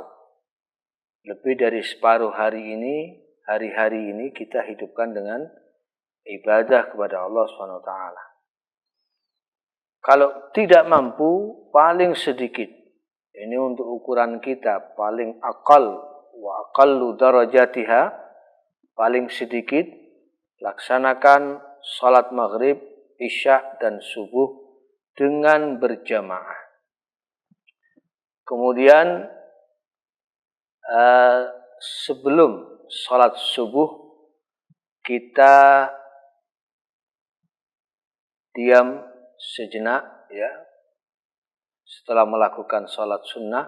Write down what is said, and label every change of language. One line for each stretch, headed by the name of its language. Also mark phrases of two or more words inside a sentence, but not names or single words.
Indonesian: Lebih dari separuh hari-hari ini kita hidupkan dengan ibadah kepada Allah SWT. Kalau tidak mampu, paling sedikit. Ini untuk ukuran kita, paling
Arabic: أقل وأقل درجاتها,
Indonesian: paling sedikit, laksanakan salat maghrib, isya dan subuh dengan berjamaah. Kemudian sebelum salat subuh kita diam sejenak, ya, setelah melakukan salat sunnah.